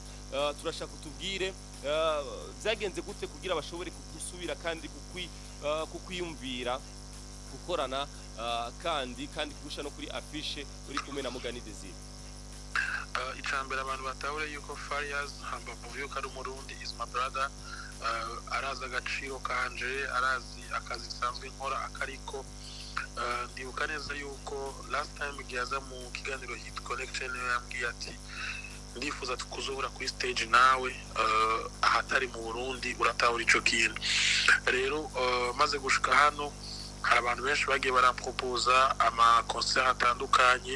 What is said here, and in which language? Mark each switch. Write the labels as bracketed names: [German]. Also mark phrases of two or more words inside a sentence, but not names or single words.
[Rundi] Turashaka kutubwire byagenze gute kugira bashobore gusubira kandi kukwiyumvira gukorana kandi kugusha no kuri affiche uri kumwe na Mugani Desire. Icambere abantu batahure yuko Farias hamba muvuye ko ari umurundi, [English] is my brother. [Rundi] Arazi agaciro kanje, arazi akazi sanzwe nkora akariko. Ndibuka neza yuko [English] last time [Rundi] giyaza mu kiganiro Hit Connection yambwiye ati ndifuza tukuzohura kuri stage nawe ahatari mu Burundi uratahura ico kintu. Rero maze gushika hano hari abantu benshi bagiye baramproposa ama concert atandukanye.